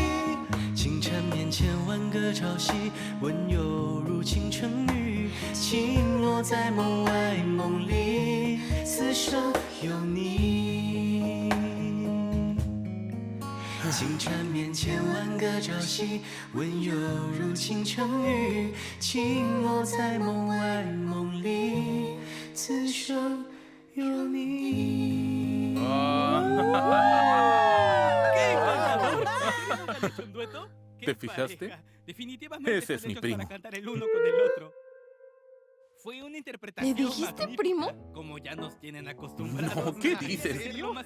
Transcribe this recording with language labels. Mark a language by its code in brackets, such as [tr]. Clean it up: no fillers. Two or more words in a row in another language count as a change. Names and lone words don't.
[zh] 情缠绵千万个朝夕，温柔如倾城雨，轻落在梦外梦里，此生有你。情缠绵千万个朝夕，温柔如倾城雨，轻落在梦外梦里，此生有你。 [es] ¡Qué encantador! ¿Nunca han hecho un dueto? ¡Qué ¿Te fijaste? pareja! Definitivamente Ese es están mi hechos primo. para cantar el uno con el otro. Fue una interpretación ¿Le dijiste magnífica, primo? Como ya nos tienen acostumbrados. No, ¿qué ¿En dices? serio? ¿Más